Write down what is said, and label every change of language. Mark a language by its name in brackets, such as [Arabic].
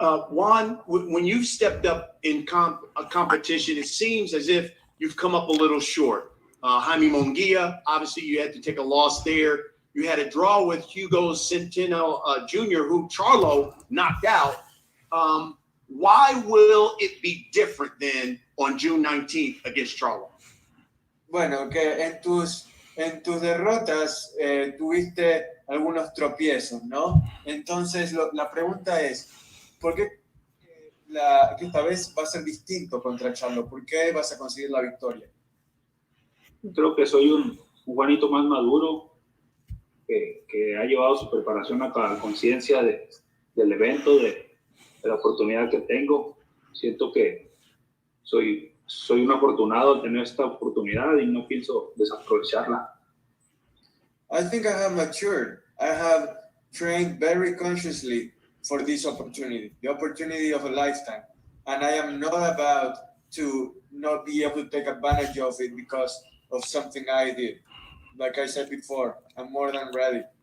[English] Juan, when you've stepped up in a competition, it seems as if you've come up a little short. Jaime Munguia, obviously you had to take a loss there. You had a draw with Hugo Centeno Jr., who Charlo knocked out. Why will it be different then on June 19th against Charlo? [Spanish] Bueno, que en tus derrotas tuviste algunos tropiezos, ¿no? Entonces la pregunta es, ¿por qué que esta vez va a ser distinto contra Charlo? ¿Por qué vas a conseguir la victoria? Creo que soy un Juanito más maduro que ha llevado su preparación a la conciencia del evento, de la oportunidad que tengo. Siento que soy un afortunado al tener esta oportunidad y no pienso desaprovecharla. [English] I think I have matured. I have trained very consciously for this opportunity, the opportunity of a lifetime. And I am not about to not be able to take advantage of it because of something I did. Like I said before, I'm more than ready.